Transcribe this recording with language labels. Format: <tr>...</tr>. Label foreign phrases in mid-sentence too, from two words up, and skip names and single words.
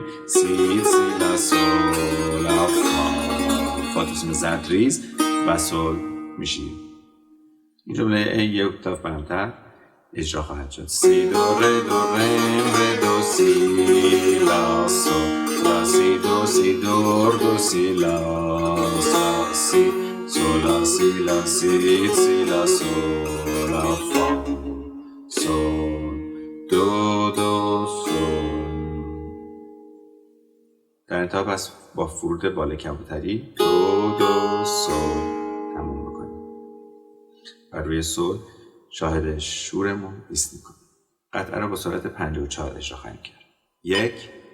<fa>سی، لا، سول، لا، فا تو سیم زد ریز و سول میشیم. این جمله ای یک اکتاف بلندتر اجرا خواهد شد. سی، دو، ره، دو، سی، لا، سول، لا، سی، دو، سی، دور، دو، سی، لا، سی، sola si la si la sol la fa sol دو سول. در انتها پس با فرود بالا کبوتری دو سول تموم بکنیم و روی سول شاهد شورمون ایست میکنیم. قطعه را با سرعت 54 اجرا خواهیم کرد.</fa>